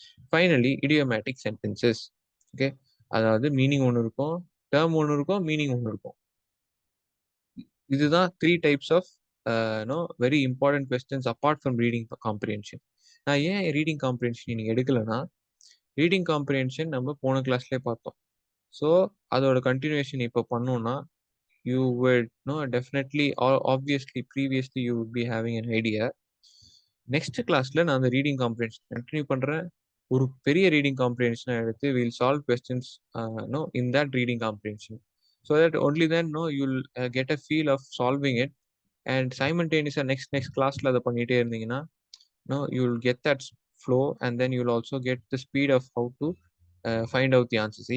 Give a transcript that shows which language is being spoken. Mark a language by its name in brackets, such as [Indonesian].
[Tamil] Finally இடியோமேட்டிக் sentences. Okay. அதாவது meaning ஒன்று இருக்கும், டேர்ம் ஒன்று இருக்கும், மீனிங் ஒன்று இருக்கும். [English] இதுதான் 3 types of very important questions apart from reading comprehension. [Tamil] நான் ஏன் ரீடிங் காம்ப்ரிஹென்ஷன் நீங்கள் எடுக்கலைன்னா, ரீடிங் காம்ப்ரிஹென்ஷன் நம்ம போன கிளாஸ்லேயே பார்த்தோம். ஸோ அதோட கண்டினியூஷன் இப்போ பண்ணோம்னா [English] you would know definitely or obviously previously you would be having an idea. [Tamil] Next கிளாஸ்ல நான் அந்த ரீடிங் காம்ப்ரிஹென்ஷன் கண்டினியூ பண்றேன். ஒரு பெரிய ரீடிங் காம்ப்ரிஹென்ஷனை எடுத்து [English] Will solve questions no in that reading comprehension. So that only then no you'll get a feel of solving it. [Tamil] And சைமல்டேனியஸாக next கிளாஸ்ல அதை பண்ணிட்டே இருந்தீங்கன்னா [English] No you will get that flow and then you will also get the speed of how to find out the answers.